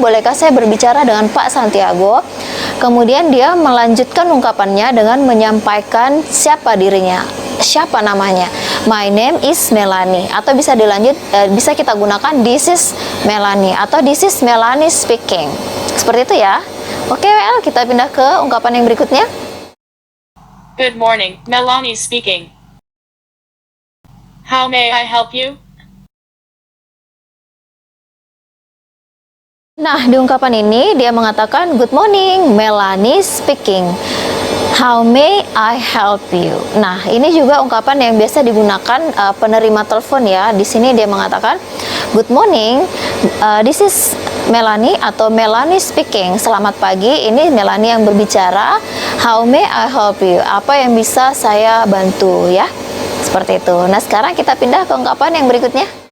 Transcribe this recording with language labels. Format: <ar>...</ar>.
<id>Bolehkah saya berbicara dengan Pak Santiago? Kemudian dia melanjutkan ungkapannya dengan menyampaikan siapa dirinya, siapa namanya.</id> <en>My name is Melanie.</en> <id>Atau bisa dilanjut, bisa kita gunakan</id> <en>this is Melanie atau this is Melanie speaking.</en> <id>Seperti itu ya. Oke, well, kita pindah ke ungkapan yang berikutnya.</id> <en>Good morning, Melanie speaking. How may I help you?</en> <id>Nah, di ungkapan ini dia mengatakan,</id> <en>"Good morning, Melanie speaking. How may I help you?"</en> <id>Nah, ini juga ungkapan yang biasa digunakan penerima telepon ya. Di sini dia mengatakan,</id> <en>"Good morning, this is Melanie,"</en> <id>atau</id> <en>Melanie speaking.</en> <id>Selamat pagi, ini Melanie yang berbicara.</id> <en>How may I help you?</en> <id>Apa yang bisa saya bantu ya? Seperti itu. Nah, sekarang kita pindah ke ungkapan yang berikutnya.</id>